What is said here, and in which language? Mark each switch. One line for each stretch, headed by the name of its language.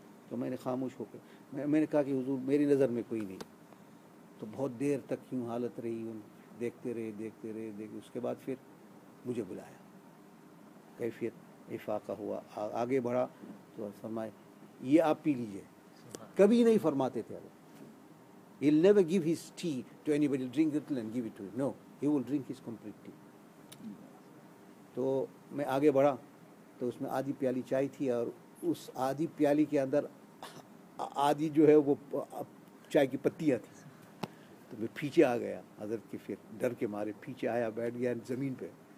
Hindi: तो मैंने खामोश होकर मैंने कहा कि हुज़ूर मेरी नज़र में कोई नहीं। तो बहुत देर तक यूँ हालत रही, उन देखते रहे। उसके बाद फिर मुझे बुलाया, कैफियत इफ़ाक़ा हुआ, आगे बढ़ा तो फरमाए ये आप पी लीजिए। कभी नहीं फरमाते थे वो,
English: he'll never give his tea to anybody, drink it and give it to him. No, he will drink his complete tea.
Hindi: तो मैं आगे बढ़ा तो उसमें आधी प्याली चाय थी, और उस आधी प्याली के अंदर आधी जो है वो चाय की पत्तियाँ थी। तो मैं पीछे आ गया हज़रत के, फिर डर के मारे पीछे आया, बैठ गया ज़मीन पे।